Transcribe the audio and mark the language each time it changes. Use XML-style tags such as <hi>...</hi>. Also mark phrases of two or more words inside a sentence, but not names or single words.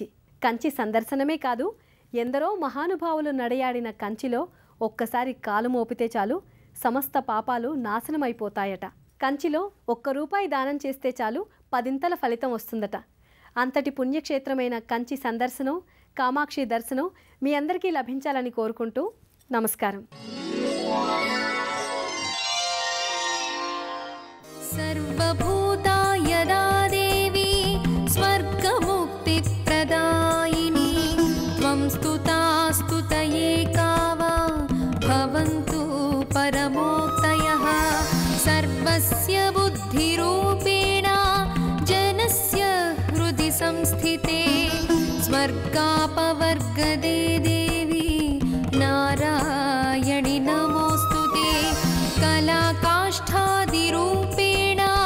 <te>కంచి సందర్శనమే కాదు, ఎందరో మహానుభావులు నడయాడిన కంచిలో ఒక్కసారి కాలు మోపితే చాలు సమస్త పాపాలు నాశనమైపోతాయట. కంచిలో ₹1 దానం చేస్తే చాలు 10 ఫలితం వస్తుందట. అంతటి పుణ్యక్షేత్రమైన కంచి సందర్శనం, కామాక్షి దర్శనం మీ అందరికీ లభించాలని కోరుకుంటూ నమస్కారం.</te> <sa>सर्वभूतायदा देवी स्वर्गमुक्तिप्रदायिनी त्वं स्तुतास्तुतये कावा भवन्तु परमोक्तयः सर्वस्य बुद्धिरूपेण जनस्य हृदि संस्थिते स्वर्गापवर्गदे देवी नारायणि नमोस्तुते कलाकाष्ठादिरूपेण</sa>